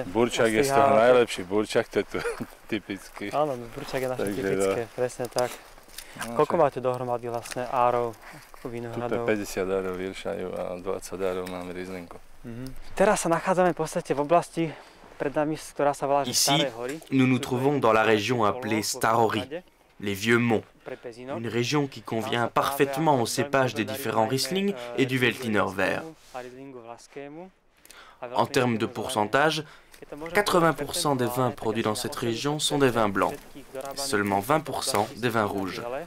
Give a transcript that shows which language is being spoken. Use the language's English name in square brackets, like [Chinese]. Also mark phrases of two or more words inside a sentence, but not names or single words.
[Slovak] burčak je z toho najlepší, burčak to je tu typický. Áno, burčak je naše typické, presne tak. Koľko máte dohromady vlastne árov, vinohradov? Tu je 50 árov Iršaju a 20 árov máme Rieslinku. Teraz sa nachádzame v podstate v oblasti pred nami, ktorá sa volá Staré hory. [French] Ici, nous nous trouvons dans la région appelée Starory, les Vieux Monts. Une région qui convient parfaitement aux cépages des différents Riesling et du Veltliner vert. En termes de pourcentage, 80% des vins produits dans cette région sont des vins blancs, seulement 20% des vins rouges.